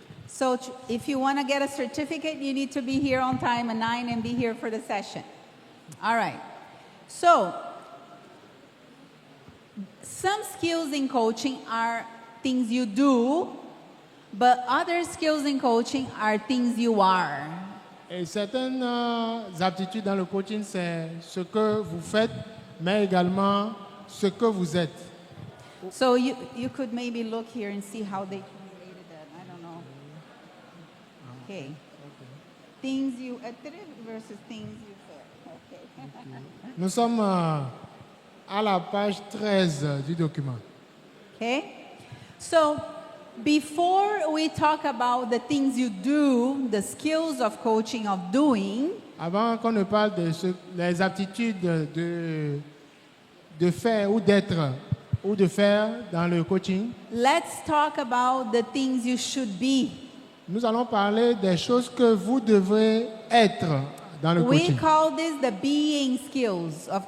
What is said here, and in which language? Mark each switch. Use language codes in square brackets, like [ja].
[en] So if you want to get a certificate, you need to be here on time at 9 and be here for the session. All right. So some skills in coaching are things you do, but other skills in coaching are things you are. [fr] Et certaines aptitudes dans le coaching, c'est ce que vous faites, mais également ce que vous êtes. [en] So you could maybe look here and see how they translated that. I don't know. Okay. Things you versus things you feel. Okay. [fr] Nous sommes à la page 13 du document. [en] Okay? So, before we talk about the things you do, the skills of coaching, of doing, [fr] Avant qu'on ne parle des aptitudes de faire ou d'être ou de faire dans le coaching, [en] let's talk about the things you should be. [fr] nous allons parler des choses que vous devrez être dans le [en] We [fr] coaching. [en] call this the being skills of